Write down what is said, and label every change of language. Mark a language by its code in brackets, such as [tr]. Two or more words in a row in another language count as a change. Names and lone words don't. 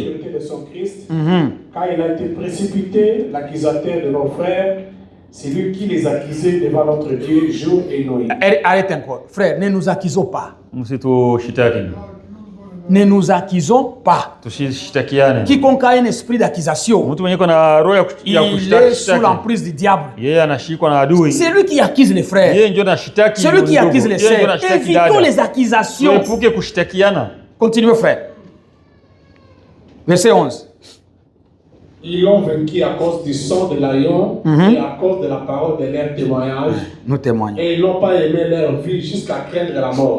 [fr] l'autorité de son Christ, car il a été précipité, l'accusateur de nos frères, c'est lui qui les accusait devant notre Dieu jour et nuit. Arrête encore. Frère, ne nous accusons pas. [sw] Msitushitaki. [fr] Ne nous accusons pas. [sw] Tusishitakiane. [fr] Quiconque a un esprit d'accusation, [sw] Mtu mwenye kuna roho ya [fr] il est sous l'emprise du diable. [sw] yeye anashikwa na adui. [fr] C'est lui qui accuse les frères. [sw] Yeye ndio anashitaki. [fr] C'est lui qui accuse les [sw] Yeye ndio [fr] sœurs. [sw] anashitaki [fr] Évitons [sw] dada. [fr] les accusations. [sw] Tuepuke kushitakiana. [fr] Continuez, frère. Verset 11. Ils l'ont vaincu à cause du sang de l'agneau et à cause de la parole de leur témoignage. Nous témoignons. Et ils n'ont pas aimé leur vie jusqu'à craindre la mort.